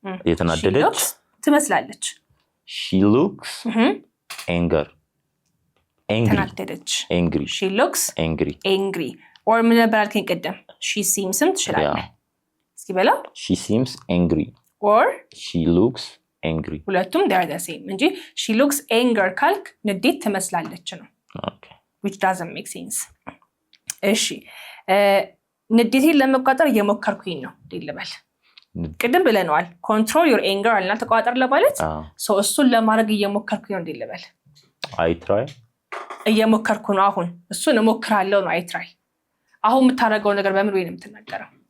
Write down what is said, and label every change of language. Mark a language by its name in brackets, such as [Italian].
[Amharic] የተናደደች ትመስላለች። [English] she looks angry [Amharic] ተናደደች [English] angry። she looks angry or [Amharic] ምን ነበር ያልከኝ ቀደም? [English] she seems [Amharic] ትችላለህ እስኪ በላ። [English] she seems angry or she looks angry። [Amharic] ሁለቱም [English] they are the same እንጂ she looks anger [Amharic] ካልክ ንዴት ትመስላለች ነው። [English] okay which doesn't make sense። [Amharic] እሺ ንዴቴን ለመቆጣጠር እየሞከርኩኝ ነው ልበል። ቅድም ብለናል [English] control your anger [Amharic] አልና ተቆጣጠር ለማለት so እሱን ለማድረግ እየሞከርኩኝ ነው ልበል። [English] I try [Amharic] እየሞከርኩ ነው። አሁን እሱን እሞክራለሁ ነው [English] I try። [Amharic] አሁን የምታደርገው ነገር በምን ወይ ነው የምትናገረው?